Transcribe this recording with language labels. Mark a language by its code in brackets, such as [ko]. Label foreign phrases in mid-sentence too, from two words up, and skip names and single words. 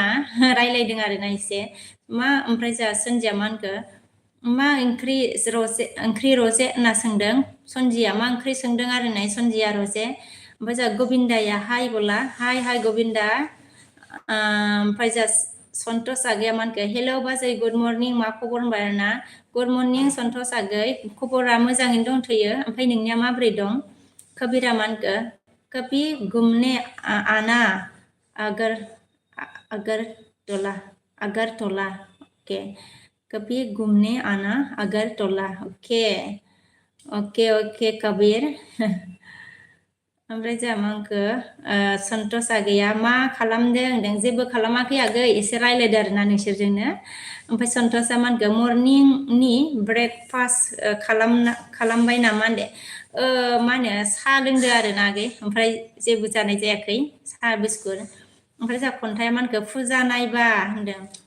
[brx] रायलायदों आरोना एसे मा ओमफ्राय जोंहा सन्जिया मा होनखो मा ओंख्रि रजे होनना सोंदों सन्जिया मा ओंख्रि सोंदों आरो ना सन्जिया रजे ओमफ्राय जोंहा गबिन्दाया हाय बोला हाय हाय गबिन्दा ओमफ्राय जोंहा सन्तोष आगैया मा होनखो हेलौ बाजै [en] good morning [brx] मा खबर होनबाय आरोना [en] good morning [brx] सन्तोष आगै खबरा मोजाङैनो दंथ'यो ओमफ्राय नोंनिया माबोरै दं कबिरा मा होनखो [hi] कभी घूमने आना अगरतला ओके कभी घूमने आना अगरतला ओके ओके ओके कबीर [brx] ओमफ्राय जोंहा मा होनखो सन्तोष आगैया मा खालामदों होनदों जेबो खालामाखै आगै एसे रायलायदो आरोना नोंसोरजोंनो ओमफ्राय सन्तोषआ मा होनखो [en] morning breakfast [brx] खालामबाय नामा होनदो मा होनो साहा लोंदो आरोना आगै ओमफ्राय जेबो जानाय जायाखै साहा बिस्कुट ओमफ्राय जोंहा खन्थाइया मा होनखो फुजा नायबा होनदों